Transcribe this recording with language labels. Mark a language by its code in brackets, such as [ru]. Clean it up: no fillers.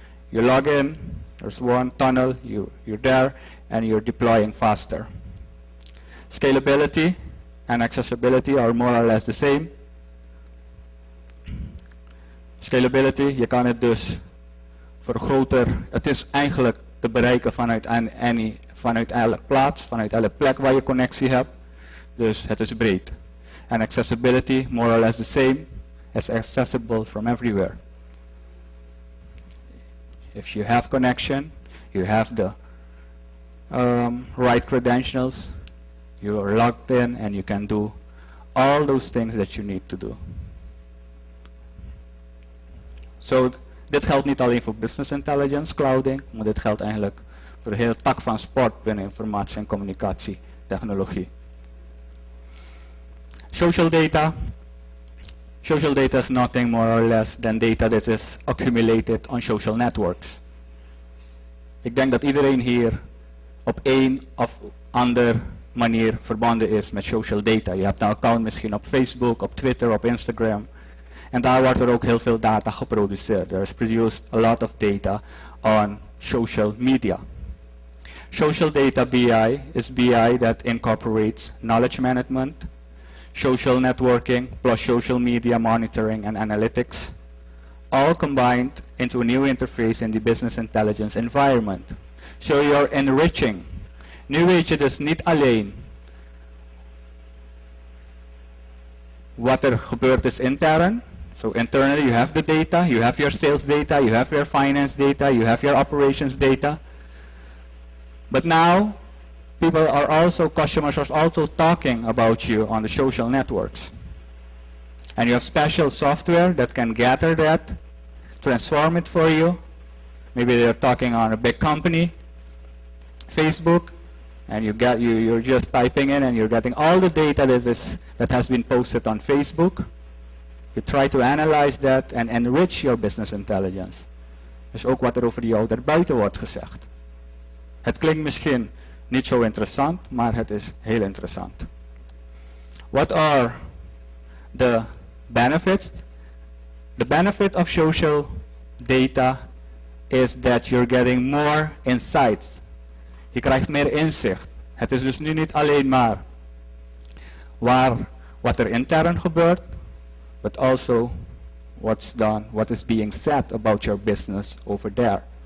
[en] You log in, there's one tunnel, you're there, and you're deploying faster. Scalability and accessibility are more or less the same. [nl] Scalability, je kan het dus vergroten. Het is eigenlijk te bereiken vanuit elke plaats, vanuit elke plek waar je connectie hebt. Dus het is breed. [en] And accessibility, more or less the same. It's accessible from everywhere. If you have connection, you have the right credentials, you are logged in, and you can do all those things that you need to do. [nl] So, dit geldt niet alleen voor business intelligence, clouding, maar dit geldt eigenlijk voor de hele tak van sport binnen informatie- en communicatietechnologie. [en] Social data. Social data is nothing more or less than data that is accumulated on social networks. [nl] Ik denk dat iedereen hier op een of andere manier verbonden is met social data. Je hebt een account misschien op Facebook, op Twitter, op Instagram. En daar wordt er ook heel veel data geproduceerd. [en] There is produced a lot of data on social media. Social data BI is BI that incorporates knowledge management, social networking, plus social media monitoring and analytics, all combined into a new interface in the business intelligence environment. So you're enriching. [nl] Nu weet je dus niet alleen wat er gebeurd is intern. [en] So internally you have the data, you have your sales data, you have your finance data, you have your operations data. But now people are also, customers are also talking about you on the social networks. And you have special software that can gather that, transform it for you. Maybe they're talking on a big company, Facebook, and you're just typing in and you're getting all the data that has been posted on Facebook. You try to analyze that and enrich your business intelligence. [nl] Dus ook wat er over jou daarbuiten wordt gezegd. Het klinkt misschien niet zo interessant, maar het is heel interessant. [en] What are the benefits? The benefit of social data is that you're getting more insights. [nl] Je krijgt meer inzicht. Het is dus nu niet alleen maar wat er intern gebeurt, [en] but also what's done, what is being said about your business over there.